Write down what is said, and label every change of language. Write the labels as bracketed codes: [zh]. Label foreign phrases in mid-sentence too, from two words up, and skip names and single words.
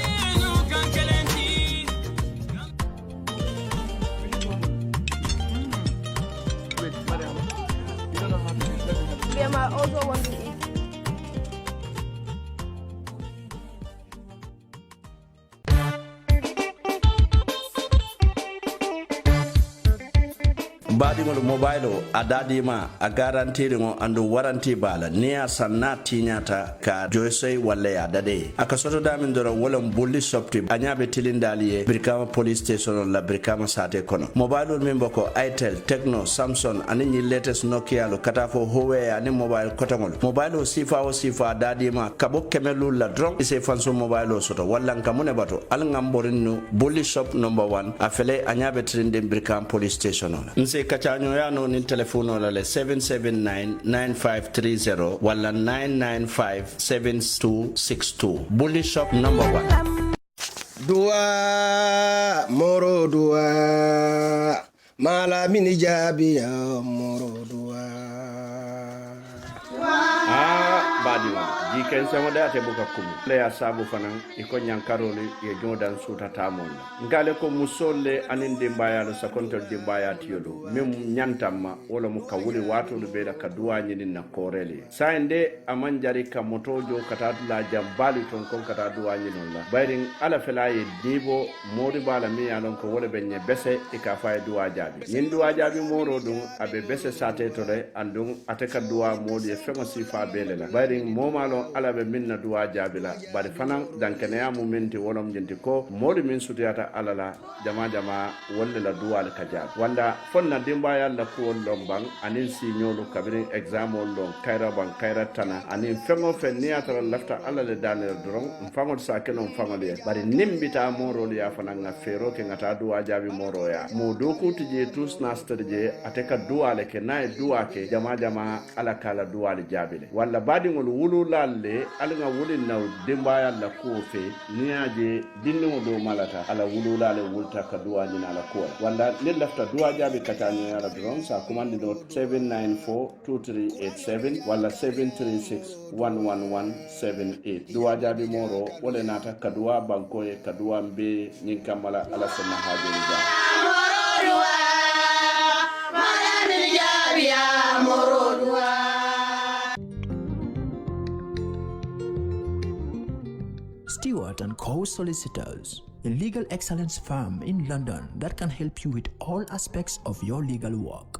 [en] I also want to eat. [man] baadiŋolu mobile o a daadima a garantiriŋo andu waranti bala ni a sanna tiñata ka joysoy walla ya dade a ka soto damin doro wolon bulli sopti a ñaabe tilindaali ye birkama [en] police station [man] la birkama sate kono mobile ol min boko itel techno samsung ani ñi latest nokia lo kata fo huawei ani mobile kotaŋol mobile o sifa o sifa a daadima ka bo kemelul la dron ise fanso mobile o soto walla nka mune bato al ŋamborin nu bulli [en] shop number 1 [man] a fele a ñaabe tilindin birkama [en] police station [man] ola nse kacaño ya no nin telephone ola le 779-9530 wala 995-7262 bully [en] shop number 1 [man] dua moro dua mala mini jabi ya moro dua badi ji ken sama da te buka kumu le ya sabu fanan iko nyankaroli ye jodan suta tamol ngale ko musolle anin dimbaya lo sakonto dimbaya tiyolo mem nyantama wala mu kawuli wato do be da kaduwa nyini na koreli sainde amanjari ka motojo katatu la jambali ton kon kata duwa nyini la bayrin ala fela ye dibo modi bala mi alon ko wala benye bese e ka fay duwa jabi nyin duwa jabi moro dum abe bese sate to de andum ateka duwa modi e fema sifa bele la bayrin momalo ala be minna duwa jabi la bari fanan dankene ya mumenti wolom jinti ko modi min sutiyata ala la jama walla la duwa la kajabi wanda fonna dimba yalla ko lombang anin signolu kabiri exam lon kaira ban kaira tana anin fengo fen niata lafta ala le danel dron mfango sa kelon famale bari nimbita moro ya fana nga fero ke ngata duwa jabi moro ya mo doku tije tus nasterje ateka duwa le ke nay duwa ke jama ala kala duwa le jabile walla badi ngol wulu lalle ala nga wulin naw dimba yalla ko fe niaje dinno do malata ala wulu lalle wulta ka duwa ni ala ko walla ne lafta duwa jabi katani ala dron sa commande do 7942387 walla 7361178 duwa jabi moro wala nata kaduwa banko e kaduwa mbe nyin kamala ala sama hajeni ja [en] Stewart and Co Solicitors, a legal excellence firm in London that can help you with all aspects of your legal work.